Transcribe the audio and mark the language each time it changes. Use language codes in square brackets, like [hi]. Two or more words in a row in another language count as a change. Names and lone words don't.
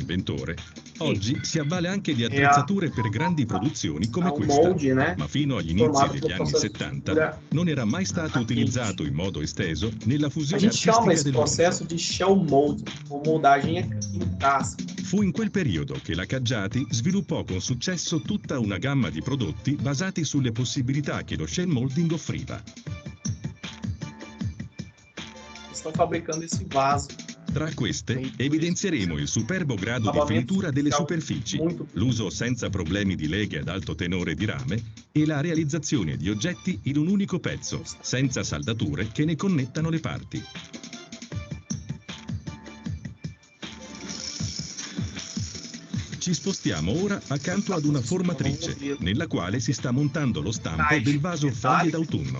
[it] inventore, oggi si avvale anche di attrezzature per grandi produzioni come questa, ma fino agli inizi degli anni 70 non era mai stato utilizzato in modo esteso nella fusione artistica del processo di [en] shell molding, [it] o [pt] moldagem em casca. [it] Fu in quel periodo che la Caggiati sviluppò con successo tutta una gamma di prodotti basati sulle possibilità che lo [en] shell molding [it] offriva. [pt] Estão fabricando esse vaso. [it] Tra queste evidenzieremo il superbo grado di finitura delle superfici, l'uso senza problemi di leghe ad alto tenore di rame e la realizzazione di oggetti in un unico pezzo, senza saldature che ne connettano le parti. Ci spostiamo ora accanto ad una formatrice, nella quale si sta montando lo stampo del vaso foglie d'autunno.